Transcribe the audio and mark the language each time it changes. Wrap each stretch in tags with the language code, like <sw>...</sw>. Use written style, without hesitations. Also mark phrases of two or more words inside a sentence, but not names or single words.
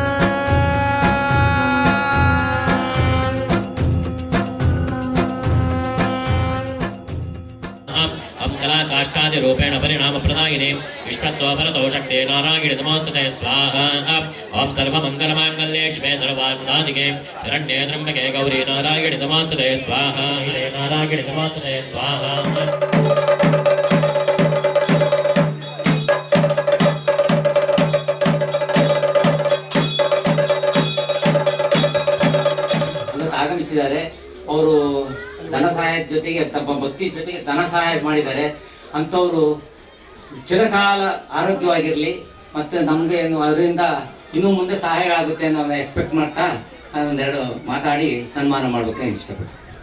<sa>अब कलाकाष्ठादि रूपेण परिणाम प्रदायिने विश्वत्वपरतो शक्ते नारायण नमोस्तुते स्वाहा ओम सर्वमंगलमांगल्ये शिवे सर्वार्थसाधिके शरण्ये त्र्यंबके गौरी नारायण नमोस्तुते स्वाहा नारायण नमोस्तुते स्वाहा</sa> <kn>ಆಗಮಿಸಿದ್ದಾರೆ ಅವರು ಧನ ಸಹಾಯದ ಜೊತೆಗೆ ತಮ್ಮ ಭಕ್ತಿ ಜೊತೆಗೆ ಧನ ಸಹಾಯ ಮಾಡಿದ್ದಾರೆ ಅಂಥವರು ಚಿರಕಾಲ ಆರೋಗ್ಯವಾಗಿರಲಿ ಮತ್ತು ನಮಗೆ ಅದರಿಂದ ಇನ್ನೂ ಮುಂದೆ ಸಹಾಯ ಆಗುತ್ತೆ ಅನ್ನೋ ಎಕ್ಸ್ಪೆಕ್ಟ್ ಮಾಡ್ತಾ ಒಂದೆರಡು ಮಾತಾಡಿ ಸನ್ಮಾನ ಮಾಡ್ಬೇಕಂತ ಇಷ್ಟಪಡ್ತೀನಿ.</kn>